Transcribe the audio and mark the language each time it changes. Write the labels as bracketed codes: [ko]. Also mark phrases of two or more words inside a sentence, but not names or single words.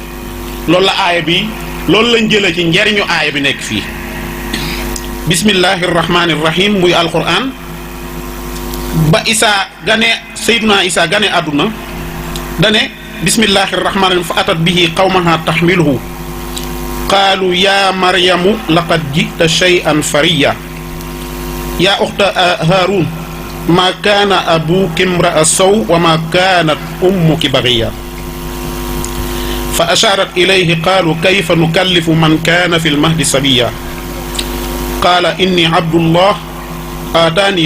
[wo] loolu la aaya bi loolu lañ jëlee ci njariñu aaya bi nekk fii [ar] بسم الله الرحمن الرحيم [wo] muy alquran ba Isaa gane Seydina Isaa gane àdduna dane [ar] بسم الله الرحمن الرحيم ف أتت به قومها تحمله قالوا يا مريم لقد جئت شيئا فريا يا أخت هارون ما كان أبوك امرأ سوء وما كانت أمك بغيا فأشارت إليه قالوا كيف نكلم من كان في المهد صبيا قال إني عبد الله آتاني